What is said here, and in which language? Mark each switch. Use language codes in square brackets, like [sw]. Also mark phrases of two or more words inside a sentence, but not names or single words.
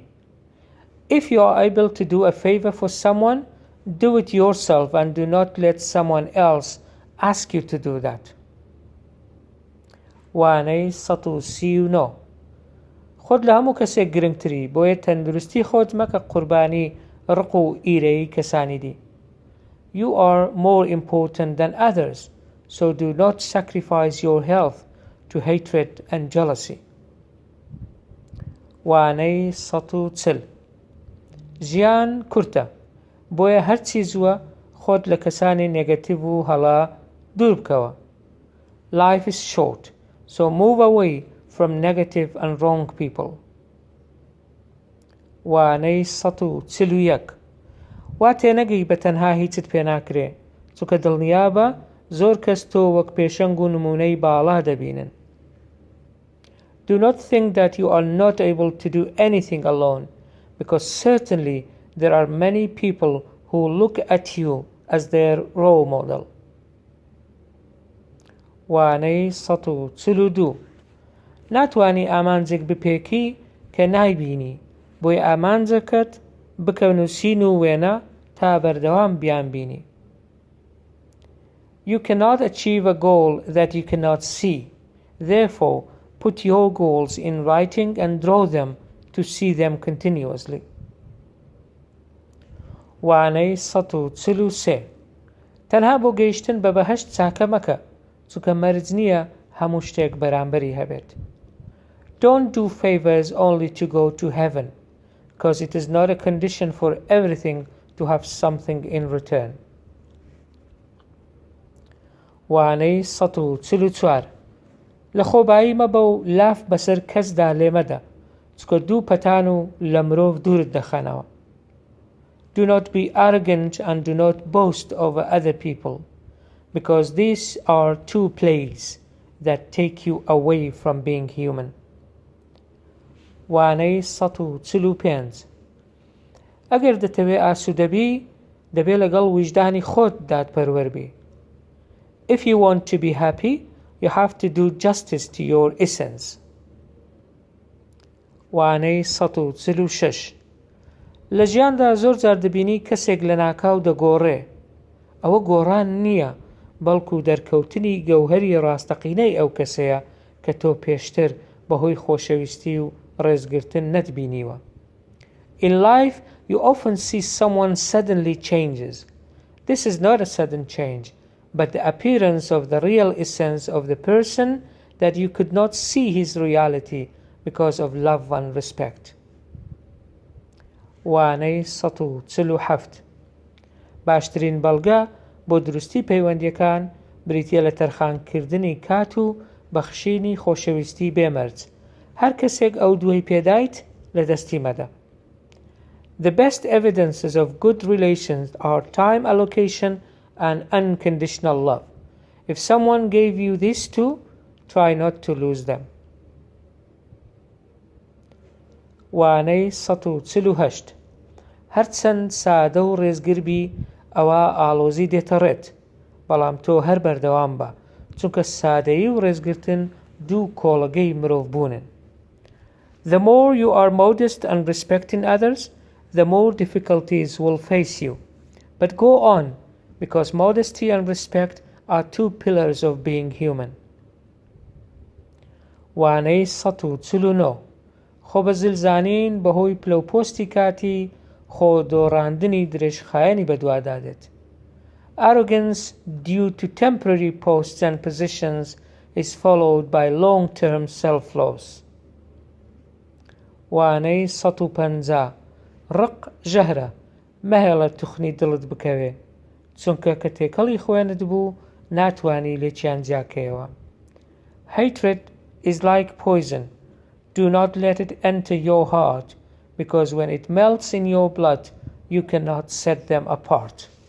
[en] If you are able to do a favor for someone, do it yourself and do not let someone else ask you to do that. [ckb] وانەی 139 خۆت لە هەموو کەسێک گرنگتری، بۆیە تەندروستی خۆت مەکە قوربانی ڕق و ئیرەی کەسانی دی. [en] You are more important than others, so do not sacrifice your health to hatred and jealousy. [ckb] وانەی 140 ژیان کورتە، بۆیە هەرچی زووە خۆت لە کەسانی نێگەتیڤ و هەڵا دوور بکەوە. [en] Life is short, so move away from negative and wrong people. [ckb] وانەی 141 وا تێنەگەی بە تەنها هیچت پێ ناکرێ، چونکە دڵنیابە زۆر کەس تۆ وەک پێشەنگ و نمونەی باڵا دەبینن. [en] Do not think that you are not able to do anything alone, because certainly there are many people who look at you as their role model. [ckb] وانەی 142 ناتوانی ئامانجێک بپێکی کە نایبینی، بۆی ئامانجەکەت بکە نووسین و وێنە تا بەردەوام بیان بینی. [en] You cannot achieve a goal that you cannot see. Therefore, put your goals in writing and draw them to see them continuously. [ckb] وانەی 143 تەنها بۆ گەیشتن بە بەهەشت چاکە مەکە، چونکە مەرج نییە هەموو شتێک بەرامبەری هەبێت. [en] Don't do favors only to go to heaven, because it is not a condition for everything to have something in return. [ckb] وانەی 144 لە خۆبایی مەبە و لاف بەسەر کەسدا لێ مەدە، چکە دوو پەتان و لە مرۆڤ دوورت دەخەنەوە. [en] Do not be arrogant and do not boast over other people, because these are two plagues that take you away from being human. [ckb] وانەی 145 ئەگەر دەتەوێ ئاسوودەبی دەبێ لەگەڵ وجدانی خۆت دادپەروەربی. [en] If you want to be happy, you have to do justice to your essence. [ckb] وانەی ١٤٦ لە ژیاندا زۆر جار دەبینی کەسێک لە ناکاو دەگۆڕێ. ئەوە گۆڕان نییە، بەڵکو دەرکەوتنی گەوهەری ڕاستەقینەی ئەو کەسەیە کە تۆ پێشتر بەهۆی خۆشەویستی و ڕێزگرتن نەتبینیوە. [en] In life, you often see someone suddenly changes. This is not a sudden change, but the appearance of the real essence of the person that you could not see his reality because of love and respect. [ckb] وانەی ١٤٧ باشترین بەڵگە بۆ دروستی پەیوەندیەکان بریتیە لە تەرخانکردنی کات و بەخشینی خۆشەویستی بێمەرج. هەر کەسێک ئەو دووەی پێدایت لە دەستی مەدە. [en] The best evidences of good relations are time allocation and unconditional love. If someone gave you these two, try not to lose them. [ckb] وانەی ١٤٨ هەرچەند سادە و ڕێزگربی ئەوە ئاڵۆزی دێتە ڕێت، بەڵام تۆ هەر بەردەوام بە، چونکە سادەیی و ڕێزگرتن دوو کۆڵگەی مرۆڤبوونن. [en] The more you are modest and respecting others, the more difficulties will face you. But go on, because modesty and respect are two pillars of being human. [ckb] وانەی ١٤٩ خۆ بەزلزانین بەهۆی پلەپۆستی کاتی خۆ دۆڕاندنی درێژخایەنی بەدوادادێت. [en] Arrogance due to temporary posts and positions is followed by long-term self-loss. [ckb] وانەی ١٥ ڕق ژەهرە، مەهێڵە توخنی دڵت بکەوێ، چونکە کە تێکەڵی خوێنت بوو ناتوانی لێکیان جیاکەیەوە. [en] Hatred is like poison. Do not let it enter your heart, because when it melts in your blood, you cannot set them apart.